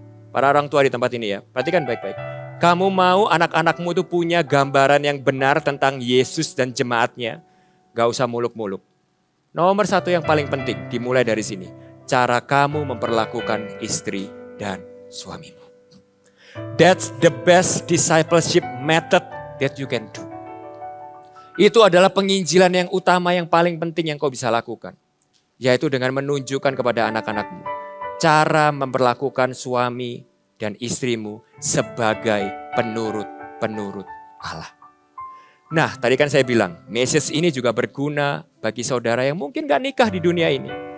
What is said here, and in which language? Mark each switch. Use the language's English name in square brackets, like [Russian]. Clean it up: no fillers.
[Indonesian] Para orang tua di tempat ini ya, perhatikan baik-baik. Kamu mau anak-anakmu itu punya gambaran yang benar tentang Yesus dan jemaatnya? Gak usah muluk-muluk. Nomor satu yang paling penting, dimulai dari sini. Cara kamu memperlakukan istri dan suamimu. [English] That's the best discipleship method that you can do. [Indonesian] Itu adalah penginjilan yang utama yang paling penting yang kau bisa lakukan. Yaitu dengan menunjukkan kepada anak-anakmu cara memperlakukan suami dan istrimu sebagai penurut Allah. Nah, tadi kan saya bilang, message ini juga berguna bagi saudara yang mungkin gak nikah di dunia ini.